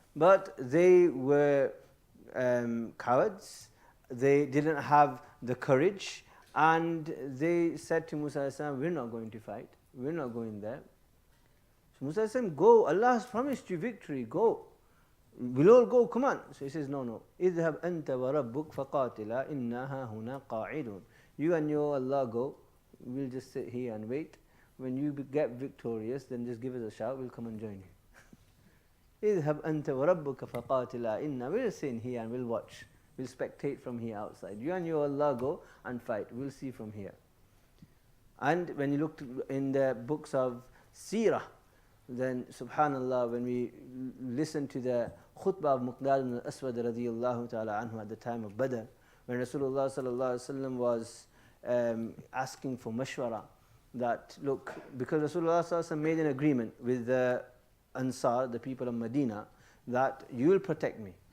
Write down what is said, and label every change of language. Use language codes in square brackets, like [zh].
[en] But they were cowards, they didn't have the courage, and they said to Musa alayhi salam, we're not going to fight, we're not going there. So Musa alayhi salam, go, Allah has promised you victory, go. We'll all go, come on. So he says, no. [ar] اذهب أنت وربك فقاتلا إنها هنا قاعدون. [en] You and your Allah go, we'll just sit here and wait. When you get victorious, then just give us a shout, we'll come and join you. [ar] اذهب أنت وربك فقاتلا إنا. [en] We'll sit here and we'll watch. We'll spectate from here outside. You and your Allah go and fight. We'll see from here. And when you look in the books of Seerah, then subhanallah, when we listen to the khutbah of Miqdad ibn al-Aswad radiyallahu ta'ala anhu at the time of Badr, when Rasulullah sallallahu alaihi wasallam was asking for mashwara, that look, because Rasulullah sallallahu alaihi wasallam made an agreement with the Ansar, the people of Medina, that you will protect me.